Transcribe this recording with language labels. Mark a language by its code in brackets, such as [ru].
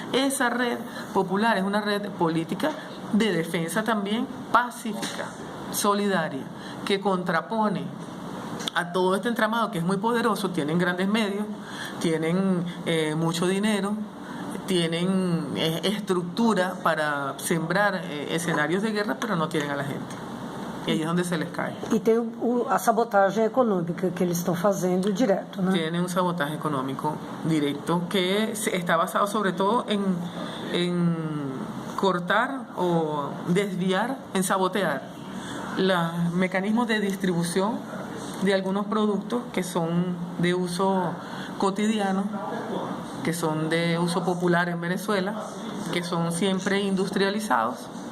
[es] Esa red popular es una red política de defensa también pacífica, solidaria, que contrapone a todo este entramado que es muy poderoso. Tienen grandes medios, tienen mucho dinero, tienen estructura para sembrar escenarios de guerra, pero no tienen a la gente. [pt] E aí é onde [es] se les cae. [pt] E tem a sabotagem econômica que eles estão fazendo direto, né? [es] Tienen un sabotaje económico directo que está basado sobre todo en cortar o desviar, en sabotear los mecanismos de distribución de algunos productos que son de uso cotidiano, que son de uso popular en Venezuela, que son siempre industrializados.